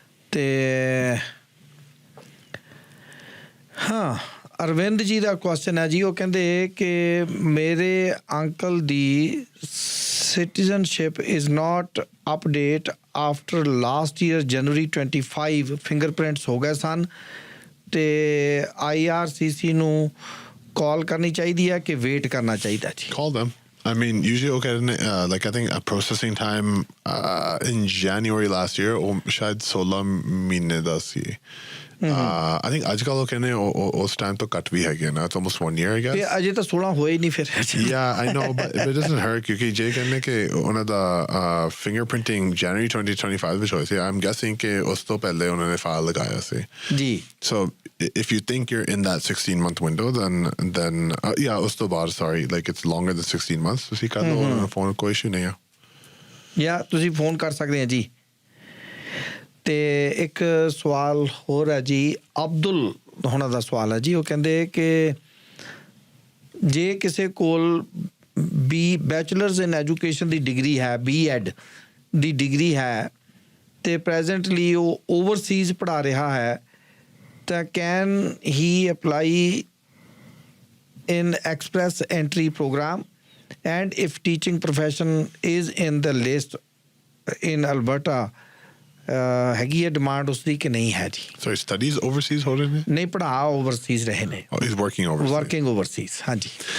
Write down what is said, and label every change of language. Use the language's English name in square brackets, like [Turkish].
[Punjabi] ਤੇ ਹਾਂ, ਅਰਵਿੰਦ ਜੀ ਦਾ ਕੁਐਸਚਨ ਹੈ ਜੀ। ਉਹ ਕਹਿੰਦੇ ਕਿ ਮੇਰੇ uncle ਦੀ citizenship [English] is not update after last year [Punjabi] January 25 fingerprints ਹੋ ਗਏ ਸਨ ਤੇ IRCC ਨੂੰ ਕਾਲ ਕਰਨੀ ਚਾਹੀਦੀ ਹੈ ਕਿ ਵੇਟ ਕਰਨਾ ਚਾਹੀਦਾ ਜੀ? [English] Call them. I mean, usually okay, like I think a processing time in January last year or [Punjabi] ਸ਼ਾਇਦ 16 ਮਹੀਨੇ ਦਾ ਸੀ। [English] I think [Punjabi] ਅੱਜ ਕੱਲ੍ਹ ਉਹ ਕਹਿੰਦੇ ਉਸ ਟਾਈਮ ਤੋਂ ਕੱਟ ਵੀ ਹੈਗੇ ਨਾ। [English] It's almost 1 year I guess। [Punjabi] ਅਜੇ ਤਾਂ 16 ਹੋਏ ਨਹੀਂ ਫਿਰ। [English] Yeah, I know, but it doesn't hurt [Punjabi] ਕਿਉਂਕਿ ਜੇ ਕਹਿੰਦੇ ਕਿ ਉਹਨਾਂ ਦਾ fingerprinting January 2025 ਵਿੱਚ ਹੋਇਆ ਸੀ। [English] I'm guessing [Punjabi] ਕਿ ਉਸ ਤੋਂ ਪਹਿਲੇ ਉਹਨਾਂ ਨੇ ਫਾਈਲ ਲਗਾਇਆ ਸੀ ਜੀ। [English] So if you think you're in that 16-month window, then yeah, [Punjabi] ਉਸ ਤੋਂ ਬਾਅਦ [English] sorry, like it's longer than 16 months, [Punjabi] ਤੁਸੀਂ ਕਰ ਲਓ ਉਹਨਾਂ ਨੂੰ ਫੋਨ, ਕੋਈ ਇਸ਼ੂ ਨਹੀਂ ਆ। ਜਾਂ ਤੁਸੀਂ ਫੋਨ ਕਰ ਸਕਦੇ ਆ ਜੀ। ਤੇ ਇੱਕ ਸਵਾਲ ਹੋਰ ਹੈ ਜੀ, ਅਬਦੁਲ ਹੋਣਾ ਦਾ ਸਵਾਲ ਹੈ ਜੀ। ਉਹ ਕਹਿੰਦੇ ਕਿ ਜੇ ਕਿਸੇ ਕੋਲ ਬੈਚਲਰਸ ਇਨ ਐਜੂਕੇਸ਼ਨ ਦੀ ਡਿਗਰੀ ਹੈ, BEd ਦੀ ਡਿਗਰੀ ਹੈ ਤੇ ਪ੍ਰੈਜ਼ੈਂਟਲੀ ਉਹ ਓਵਰਸੀਜ਼ ਪੜ੍ਹਾ ਰਿਹਾ ਹੈ, ਤਾਂ [English] can he apply in express entry programme and if teaching profession is in the list in Alberta [Punjabi] ਹੈਗੀ ਹੈ ਡਿਮਾਂਡ ਉਸਦੀ ਕਿ ਨਹੀਂ ਹੈ ਜੀ? [English] Sorry, studies overseas [Punjabi] ਹੋ ਰਹੇ ਨੇ? ਨਹੀਂ, ਪੜ੍ਹਾ ਓਵਰਸੀਜ਼ ਰਹੇ ਨੇ। [English] Oh, he's working overseas. Working overseas, ਹਾਂਜੀ।